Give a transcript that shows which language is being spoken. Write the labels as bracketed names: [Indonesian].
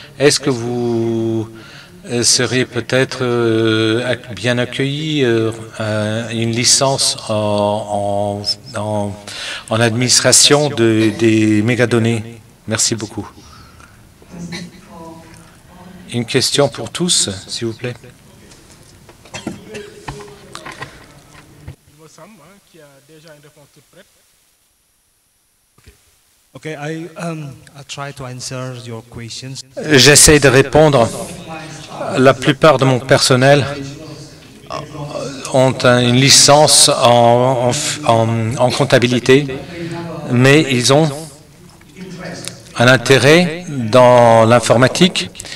[French] Est-ce que vous seriez peut-être bien accueilli une licence en administration des mégadonnées? Merci beaucoup. Une question pour tous, s'il vous plaît. Il me semble qu'il y a déjà une réponse toute prête. [English] Okay, I try to answer your questions. [French] J'essaie de répondre. La plupart de mon personnel ont une licence en comptabilité, mais ils ont un intérêt dans l'informatique.